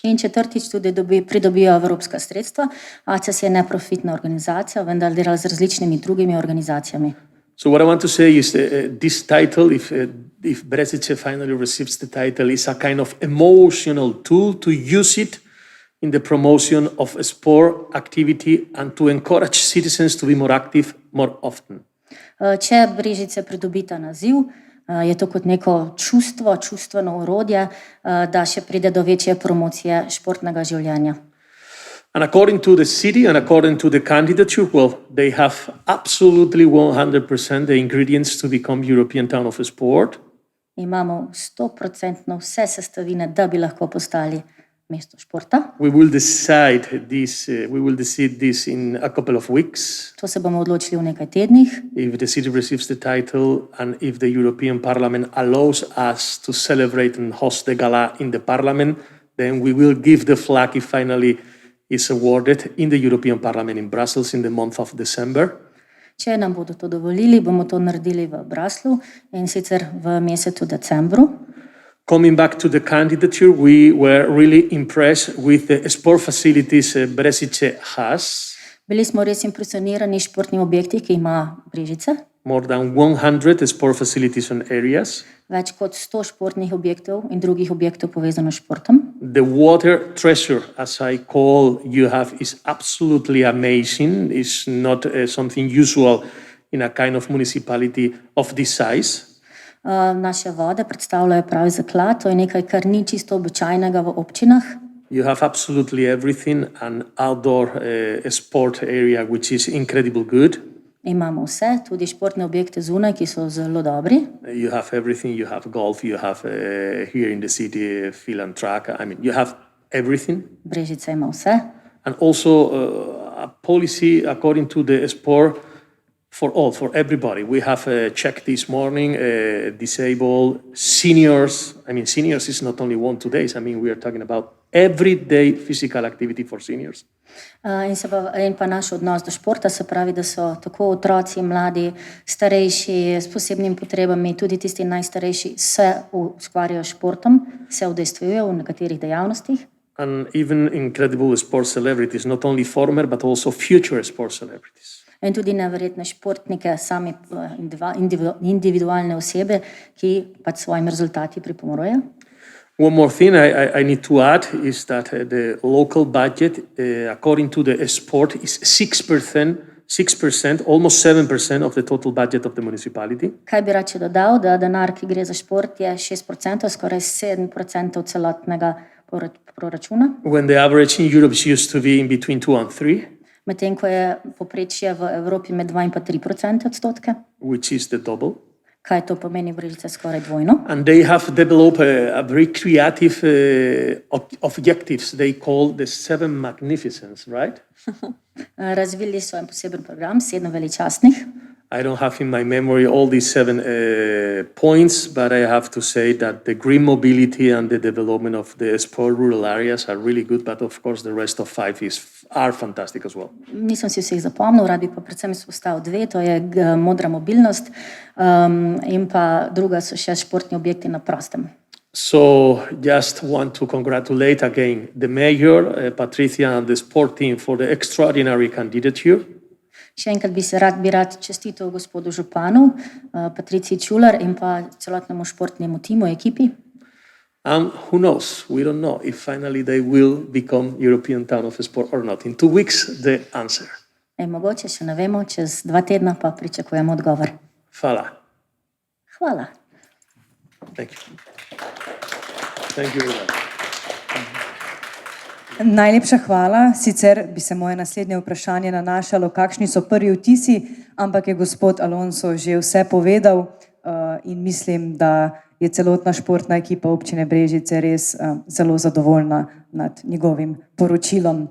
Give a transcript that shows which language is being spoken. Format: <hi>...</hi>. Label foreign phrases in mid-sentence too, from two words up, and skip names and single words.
<sl>In četrtič tudi pridobijo evropska sredstva. ACES je neprofitna organizacija, vendar dela z različnimi drugimi organizacijami.</sl> <en>So what I want to say is this title, if Brežice finally receives the title, is a kind of emotional tool to use it in the promotion of a sport activity and to encourage citizens to be more active more often.</en> <sl>Če Brežice pridobita naziv, je to kot neko čustveno orodje, da še pride do večje promocije športnega življenja.</sl> <en>And according to the city and according to the candidature, well, they have absolutely 100% the ingredients to become European Town of Sport.</en> <sl>Imamo 100% vse sestavine, da bi lahko postali mesto športa.</sl> <en>We will decide this in a couple of weeks.</en> <sl>To se bomo odločili v nekaj tednih.</sl> <en>If the city receives the title and if the European Parliament allows us to celebrate and host the gala in the Parliament, then we will give the flag if finally is awarded in the European Parliament in Brussels in the month of December.</en> <sl>Če nam bodo to dovolili, bomo to naredili v Bruslu in sicer v mesecu decembru.</sl> <en>Coming back to the candidature, we were really impressed with the sport facilities Brežice has.</en> <sl>Bili smo res impresionirani s športnimi objekti, ki ima Brežice.</sl> <en>More than 100 sport facilities and areas.</en> <sl>Več kot 100 športnih objektov in drugih objektov povezano s športom.</sl> <en>The water treasure, as I call you have, is absolutely amazing. It's not something usual in a kind of municipality of this size.</en> <sl>Naše vode predstavljajo pravi zaklad, to je nekaj, kar ni čisto običajnega v občinah.</sl> <en>You have absolutely everything, an outdoor sport area which is incredibly good. Imamo vse, tudi športne objekte zunaj, ki so zelo dobri. You have everything. You have golf. You have here in the city field and track. I mean, you have everything.</en> <sl>Brežice ima vse.</sl> <en>And also a policy according to the sport for all, for everybody. We have checked this morning, disabled, seniors. I mean, seniors is not only 1-2 days. I mean, we are talking about everyday physical activity for seniors.</en> <sl>In pa naš odnos do športa, se pravi, da so tako otroci, mladi, starejši s posebnimi potrebami, tudi tisti najstarejši, se ukvarjajo s športom, se udejstvujejo v nekaterih dejavnostih.</sl> <en>And even incredible sports celebrities, not only former, but also future sports celebrities.</en> <sl>In tudi neverjetne športnike, sami individualne osebe, ki pač svojimi rezultati pripomorejo.</sl> <en>One more thing I need to add is that the local budget, according to the sport, is 6%, almost 7% of the total budget of the municipality.</en> <sl>Kaj bi rad še dodal, da denar, ki gre za šport, je 6%, skoraj 7% celotnega proračuna.</sl> <en>When the average in Europe used to be in between 2 and 3,</en> <sl>Medtem ko je povprečje v Evropi med 2 in pa 3%,</sl> <en>which is the double.</en> <sl>kaj to pomeni v Brežicah skoraj dvojno.</sl> <en>And they have developed a very creative objectives they call the 7 Magnificence, right?</en> <sl>Razvili so en poseben program, 7 veličastnih.</sl> <en>I don't have in my memory all these 7 points, but I have to say that the green mobility and the development of the sport rural areas are really good, but of course the rest of 5 are fantastic as well.</en> <sl>Nisem si vseh zapomnil, rad bi pa predvsem izpostavil 2, to je modra mobilnost in pa druga so še športni objekti na prostem.</sl> <en>So just want to congratulate again the mayor, Patricia, and the sport team for the extraordinary candidature.</en> <sl>Še enkrat bi rad čestital gospodu županu, Patriciji Čular in pa celotnemu športnemu timu, ekipi.</sl> <en>And who knows, we don't know if finally they will become European Town of Sport or not. In 2 weeks, the answer.</en> <sl>Mogoče še ne vemo, čez 2 tedna pa pričakujemo odgovor. Hvala. Hvala.</sl> <en>Thank you. Thank you very much.</en> <sl>Najlepša hvala. Sicer bi se moje naslednje vprašanje nanašalo, kakšni so prvi vtisi, ampak je gospod Alonso že vse povedal in mislim, da je celotna športna ekipa občine Brežice res zelo zadovoljna nad njegovim poročilom.</sl>